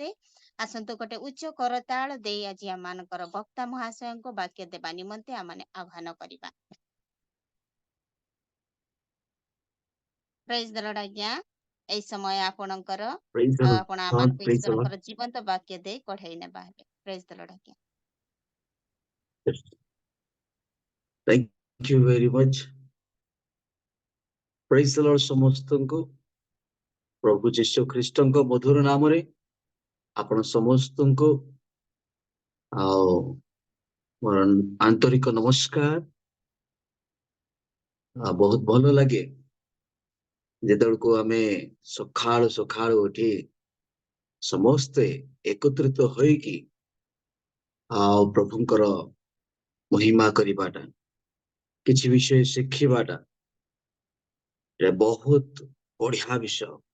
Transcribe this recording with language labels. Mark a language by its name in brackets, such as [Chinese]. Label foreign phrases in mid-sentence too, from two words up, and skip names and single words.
[Odia] ଆସନ୍ତୁ ଗୋଟେ ଉଚ୍ଚ କରତାଳ ଦେଇ ଆଜି ଆମମାନଙ୍କର ବକ୍ତା ମହାଶୟଙ୍କୁ ବାକ୍ୟ ଦେବା ନିମନ୍ତେ ଆମମାନେ ଆହ୍ୱାନ କରିବା। [English] Praise the Lord ଆଜ୍ଞା। [Odia] ଏଇ ସମୟ ଆପଣଙ୍କର [English] Praise the Lord. [Odia] ଆପଣ ଆମମାନଙ୍କୁ [English] Praise the Lord. [Odia] ଈଶ୍ୱରଙ୍କର ଜୀବନ୍ତ ବାକ୍ୟ ଦେଇ କଢେଇ ନେବା ହେବେ। [English] Praise the Lord ଆଜ୍ଞା। Yes. Thank you very much. Praise the Lord [Odia] ସମସ୍ତଙ୍କୁ ପ୍ରଭୁ ଯୀଶୁ ଖ୍ରୀଷ୍ଟଙ୍କ ମଧୁର ନାମରେ ଆପଣ ସମସ୍ତଙ୍କୁ ଆଉ ମୋର ଆନ୍ତରିକ ନମସ୍କାର। ବହୁତ ଭଲ ଲାଗେ ଯେତେବେଳକୁ ଆମେ ସକାଳୁ ସକାଳୁ ଉଠି ସମସ୍ତେ ଏକତ୍ରିତ ହୋଇକି ଆଉ ପ୍ରଭୁଙ୍କର ମହିମା କରିବାଟା କିଛି ବିଷୟ ଶିଖିବାଟା ଏଟା ବହୁତ ବଢିଆ ବିଷୟ।